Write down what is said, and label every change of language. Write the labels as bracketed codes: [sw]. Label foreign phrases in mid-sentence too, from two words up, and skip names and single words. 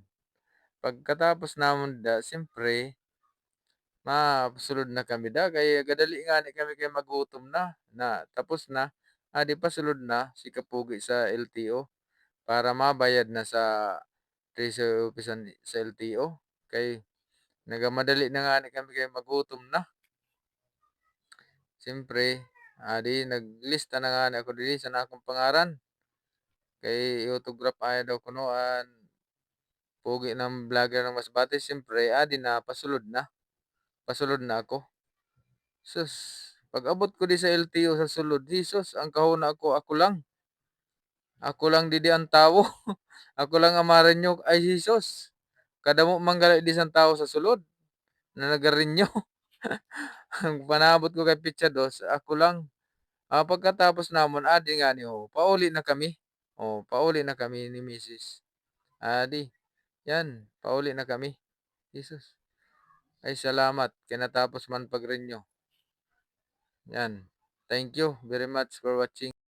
[msb] Pagkatapos namon da, siyempre, masulod na kami da. Kaya gadali nga ni kami kay magutom na. Tapos na. Adi pa sulod na si Kapugi sa LTO. Para mabayad na sa Treasury Office sa LTO. Kay nagamadali na nga ni kami kay magutom na. Siyempre, naglista na nga ni ako dili sa akong pangaran. Kay i-autograph ay daw kunoan pogi ng vlogger ng Masbate. Siyempre, na pasulod na. Pasulod na ako. Sus, pag abot ko di sa LTO sa sulod, Jesus, ang kahuna ako lang. Ako lang didi ang tao. Ako lang ang marinyo. Ay, Jesus. Kadamo manggali di sang tao sa sulod na nagarinyo. Ang panabot ko kay Pitsa Dos, ako lang. Pagkatapos namon, adi nga ni pauli na kami. Pauli na kami ni Mrs. Adi, yan, pauli na kami. Jesus. Ay, salamat. Kinatapos man pagrinyo. Yan. [en] Thank you very much for watching.